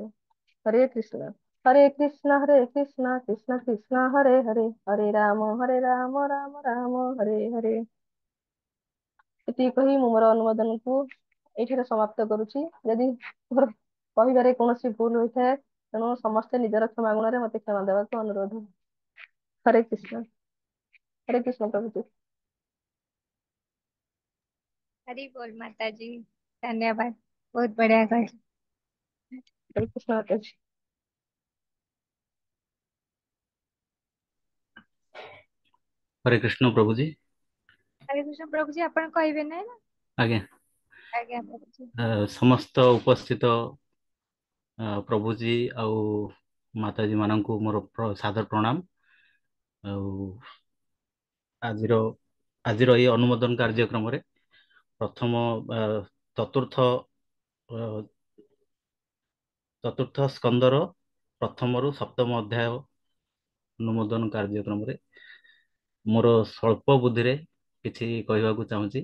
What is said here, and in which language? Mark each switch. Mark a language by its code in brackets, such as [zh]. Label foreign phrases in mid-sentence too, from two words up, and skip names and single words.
[or] ହରେ କୃଷ୍ଣ ହରେ କୃଷ୍ଣ କୃଷ୍ଣ କୃଷ୍ଣ ହରେ ହରେ, ହରେ ରାମ ରାମ ରାମ ହରେ ହରେ। ଏତିକି କହି ମୁଁ ମୋର ଅନୁବାଦନକୁ ଏଇଠାରେ ସମାପ୍ତ କରୁଛି। ଯଦି ମୋର କହିବାରେ କୌଣସି ଭୁଲ ହୋଇଥାଏ, ତେଣୁ ସମସ୍ତେ ନିଜର କ୍ଷମା ଗୁଣରେ ମତେ କ୍ଷମା ଦେବାକୁ ଅନୁରୋଧ। ହରେ କୃଷ୍ଣ ପ୍ରଭୁଜୀ। [hi] हरी बोल माता जी, धन्यवाद, बहुत बढ़िया कर। हरे कृष्ण माताजी। हरे कृष्ण प्रभु जी। [or] ହରେ କୃଷ୍ଣ ପ୍ରଭୁ ଜୀ, ଆପଣ କହିବେ ନା? आज्ञा। ଆଜ୍ଞା ପ୍ରଭୁ ଜୀ। ସମସ୍ତ ଉପସ୍ଥିତ ପ୍ରଭୁ ଜୀ ଆଉ ମାତାଜୀ ମାନଙ୍କୁ ମୋର ସାଦର ପ୍ରଣାମ। ଆଜିର ଏ ଅନୁମୋଦନ କାର୍ଯ୍ୟକ୍ରମ ରେ ପ୍ରଥମ ଚତୁର୍ଥ ସ୍କନ୍ଧର ପ୍ରଥମ ରୁ ସପ୍ତମ ଅଧ୍ୟାୟ ଅନୁମୋଦନ କାର୍ଯ୍ୟକ୍ରମ ରେ ମୋର ସ୍ୱଳ୍ପ ବୁଦ୍ଧି ରେ କିଛି କହିବାକୁ ଚାହୁଁଛି।